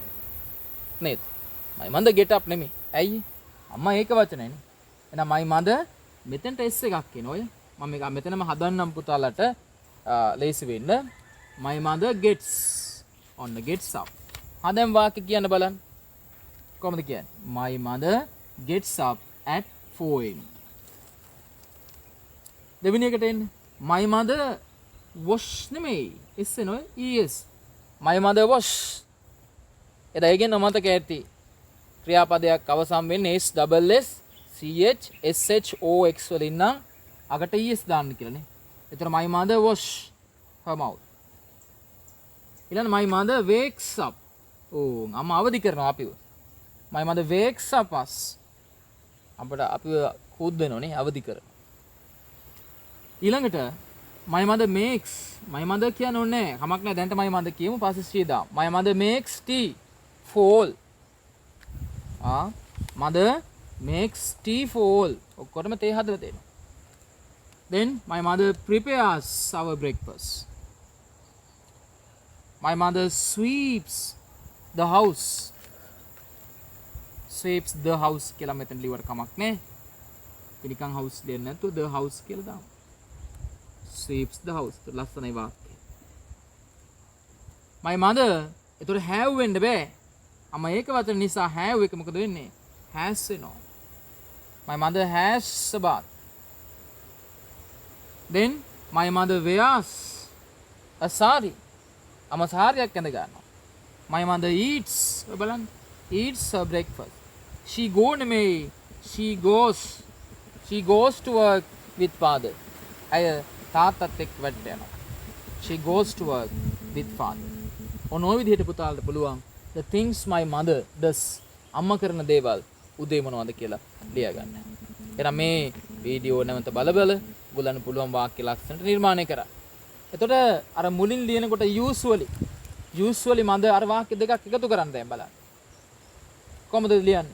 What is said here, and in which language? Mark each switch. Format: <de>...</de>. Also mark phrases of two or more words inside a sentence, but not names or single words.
<si>නේද?</si> <en>my mother get up</en> <si>නෙමෙයි. ඇයි? අම්මා ඒක වචනයිනේ. එහෙනම්</si> <en>my mother</en> <si>මෙතෙන්ට s එකක් එන ඔය. මම මේක මෙතනම හදන්නම් පුතාලට ලේසි වෙන්න.</si> <en>my mother gets on the gets up.</en> <si>දැන් වාක්‍ය කියන්න බලන්න. කොහොමද කියන්නේ?</si> <en>my mother gets up at 4 am.</en> <si>දෙවෙනි එකට එන්න.</si> <en>my mother wash නෙමෙයි.</en> <si>s එනොයි es.</si> <en>my mother wash.</en> <si>එදා ඒකෙන් මතක ඇති. ක්‍රියාපදයක් අවසන් වෙන්නේ s double s ch sh o x වලින් නම් අකට es දාන්න කියලානේ.</si> <en>එතන my mother wash her mouth. ඊළඟ my mother wakes up.</en> <si>අම්මා අවදි කරනවා අපිව.</si> <en>my mother wakes up us.</en> <si>අපිට අපිව හොද්දනෝනේ අවදි කරනවා.</si> <en>ඊළඟට my mother makes. my mother</en> <si>කියන්නේ නැහැ. කමක් නැහැ දැන්ට</si> <en>my mother</en> <si>කියමු පස්සේ ශ්‍රී දාමු.</si> <en>my mother makes tea for all. Mother makes tea for all.</en> <si>ඔක්කොටම තේ හදලා දෙනවා.</si> <en>Then my mother prepares our breakfast. My mother sweeps the house. Sweeps the house</en> <si>කියලා මෙතන ලියවට කමක් නැහැ. පිනිකන් house දෙන්න නැතුව</si> <en>the house</en> <si>කියලා දාමු.</si> <en>Sweeps the house.</en> <si>ලස්සනයි වාක්‍යය.</si> <en>My mother</en> <si>එතකොට have වෙන්න බෑ. අම්මා ඒක වචන නිසා have එක මොකද වෙන්නේ? has වෙනවා.</si> <en>My mother has a bath. Then my mother wears a sari.</en> <si>අම්මා සාරියක් ඇඳ ගන්නවා.</si> <en>My mother eats බලන්න eats her breakfast. She goes to work with father.</en> <si>අය තාත්තත් එක්ක වැඩට යනවා.</si> <en>She goes to work with father.</en> <si>ඔන්න ඔය විදිහට පුතාලට පුළුවන්</si> <en>the things my mother does.</en> <si>අම්මා කරන දේවල් උදේ මොනවද කියලා ලියා ගන්න. එහෙනම් මේ වීඩියෝ නැවත බල ඔයගොල්ලන්ට පුළුවන් වාක්‍ය ලක්ෂණට නිර්මාණය කරන්න. එතකොට අර මුලින් ලියනකොට</si> <en>usually mother</en> <si>අර වාක්‍ය දෙකක් එකතු කරන්න දැන් බලන්න. කොහොමද ලියන්නේ?</si>